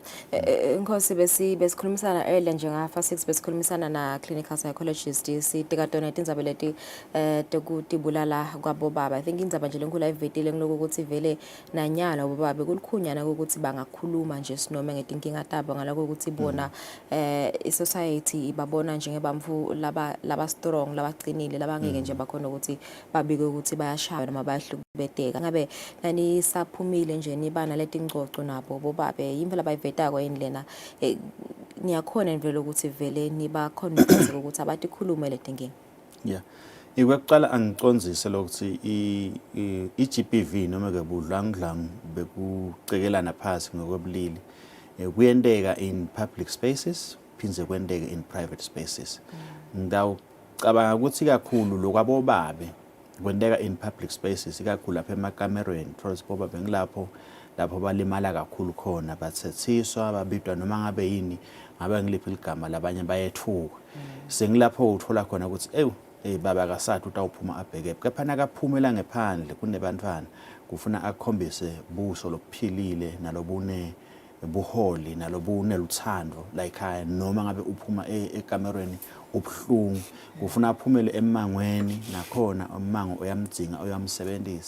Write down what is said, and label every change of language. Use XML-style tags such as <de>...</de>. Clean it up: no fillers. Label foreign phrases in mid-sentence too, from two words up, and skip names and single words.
<ss>Nkosi besikhulumisana earlier njengafa 6 besikhulumisana na</ss> <en>clinical psychologist</en> <ss>sitikatona tindzaba leti tekutibulala kwabobaba.</ss> <en>I think</en> <ss>indzaba nje lenkulu ayivetile ngiloku ukuthi vele nanyalo bobaba kulukhunyana ukuthi bangakhuluma nje sinoma ngetinkinga tabo ngaloko ukuthi bona i-society ibabona njengebantfu laba strong labaqinile labangeke nje bakhona ukuthi babike ukuthi bayashaya noma bayahlukubeteka. Ngabe nani saphumile nje nibana letingcoco nabo bobabe imvela bayivetako indlena niyakhona vele ukuthi vele niba convince ukuthi abatikhulume letinkinga. Yeah. Ikwaqala angiconzise lokuthi i-GBV noma ke budlangdlang bekucekelana phansi ngokwebulili kuyenteka</ss> <en>in public spaces</en> <ss>phindze kwenteke</ss> <en>in private spaces.</en> <ss>Ngicabanga ukuthi kakhulu lokwabobabe kwenteka</ss> <en>in public spaces</en> <ss>ikakhulu lapha emakamerweni first bobabe ngilapho balimala kakhulu khona bathethiswa babidwa noma ngabe yini ngabe ngiliphi igama labanye bayethuka. Sengilapho uthola khona ukuthi baba kasathi utawuphuma abheke kepha nakaphumela ngephandle kunebantwana kufuna akhombise buso lokuphilile nalobune buholi nalobuneluthando la ekhaya noma ngabe uphuma ekamerweni ubuhlungu kufuna aphumele emangweni nakhona umango oyamdzinga oyamsebenzisa.</ss>